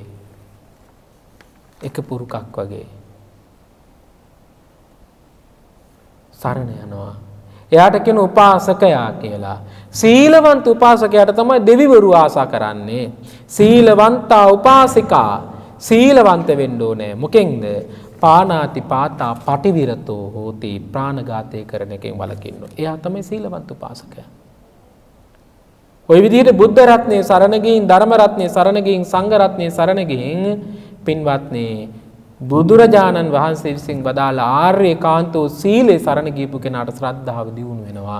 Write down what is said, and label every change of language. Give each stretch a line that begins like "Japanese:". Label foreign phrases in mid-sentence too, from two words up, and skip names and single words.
Sinhala: එක පුරුකක් වගේ. සරණ යනවා. එයාට කියන උපාසකයා කියලා. සීලවන්ත උපාසකයාට තමයි දෙවිවරු ආසා කරන්නේ. සීලවන්තා උපාසිකා සීලවන්ත වෙන්න ඕනේ. මොකෙන්ද?
Pali: පානාති පාතා පටිවිරතෝ හෝති.
Sinhala: ප්‍රාණඝාතය කරන එකෙන් වළකින්න. එයා තමයි සීලවන්ත උපාසකයා. ওই විදිහට බුද්ධ රත්නයේ සරණ ගින්, ධර්ම රත්නයේ සරණ ගින්, සංඝ රත්නයේ සරණ ගින් පින්වත්නි බුදුරජාණන් වහන්සේ විසින් වදාළ ආර්ය කාන්තෝ සීලේ සරණ ගියපු කෙනාට ශ්‍රද්ධාව දියුණු වෙනවා.